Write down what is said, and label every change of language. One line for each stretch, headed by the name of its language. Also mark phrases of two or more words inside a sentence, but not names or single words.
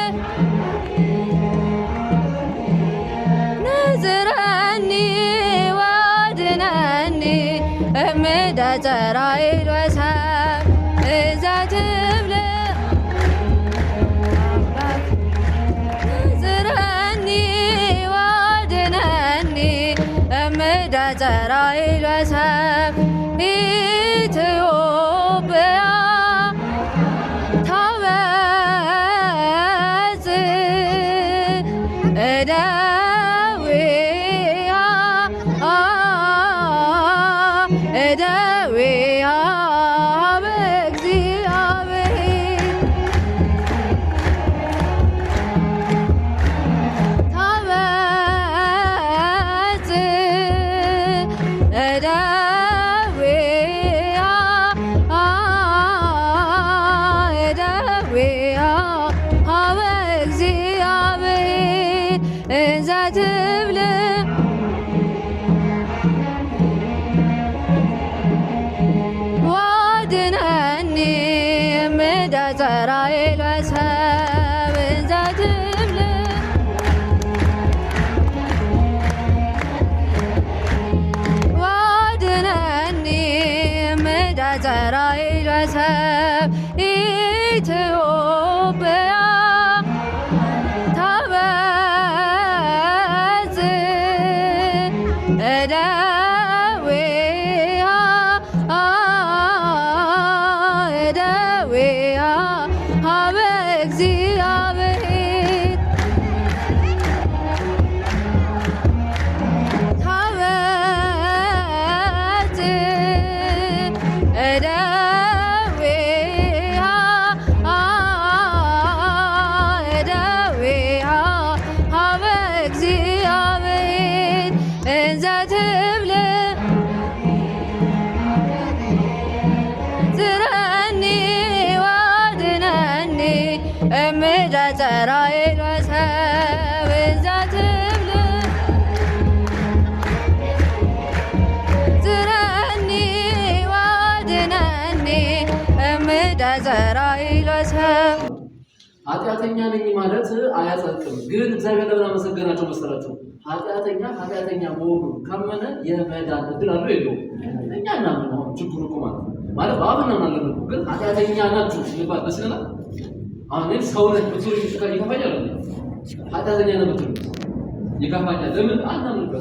Geez: ንዝረኒ ወአድኅነኒ እምደ ጸራኢል ወሰብ እንዘ ትብል ንዝረኒ ወአድኅነኒ እምደ ጸራኢል ወሰብ ኢትዮጵያ ታበጽሕ እደዊሃ በእግዚአብሔር ታበጽሕ እደዊሃ በእግዚአብሔር እንዘ ትብል ወአድኅነኒ እምደ ጸራኢል ወሰብ እንዘ ትብል ወአድኅነኒ እምደ ጸራኢል ወሰብ ኢትዮጵያ ታበጽሕ እደዊሃ በእግዚአብሔር ታበጽሕ እደዊሃ በእግዚአብሔር እንዘ ትብል ዝረኒ ወአድኅነኒ እምደ ጸራኢል ወሰብ እንዘ ትብል ዝረኒ ወአድኅነኒ እምደ ጸራኢል ወሰብ
Amharic: ኃጢአተኛ ነኝ ማለት አያጸድቅም። ግን እግዚአብሔር ለምን አመሰገናቸው መሰላችሁ? ኃጢአተኛ መሆኑን ካመነ የመዳን እድል አለው የለውም? እኛ እናምን ነው ችግሩ እኮ ማለት በአብ እናምናለን እኮ ግን ኃጢአተኛ ናችሁ ሲባል ደስ ይለናል። አሁን ሰውነት ብትሆን ይከፋኛል። ኃጢአተኛ ነው ብትሉ ይከፋኛል። ለምን አናምንበት?